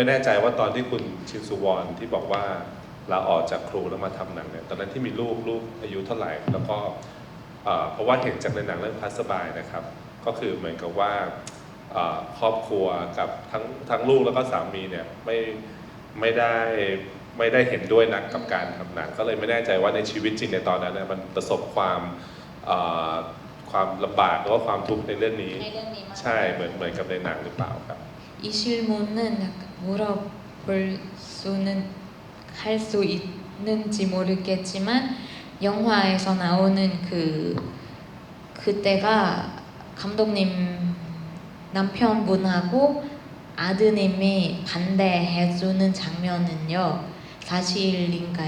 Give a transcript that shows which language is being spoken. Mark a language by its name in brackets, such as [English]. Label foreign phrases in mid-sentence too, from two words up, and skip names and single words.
[Thai] แน่ใจว่าตอนที่คุณชินซูวอนที่บอกว่าลาออกจากครูแล้วมาทำหนังเนี่ยตอนนั้นที่มีลูกอายุเท่าไหร่แล้วก็เพราะว่าเห็นจากในหนังเรื่องพัสบายนะครับ ก็คือเหมือนกับว่าครอบครัวกับทั้งลูกแล้วก็สามีเนี่ยไม่ได้เห็นด้วยนักกับการทำหนังก็เลยไม่แน่ใจว่าในชีวิตจริงในตอนนั้นเนี่ยมันประสบความลำบากหรือว่าความทุกข์ในเรื่องนี้ ในเรื่องนี้มาก ใช่เหมือนกับในหนังหรือเปล่าครับ [Korean] 이 질문은 약간 물어볼 수는 할 수 있는지 모르겠지만 영화에서 나오는 그때가 감독님 남편분하고 아드님이 반대해주는 장면은요 사실인가요?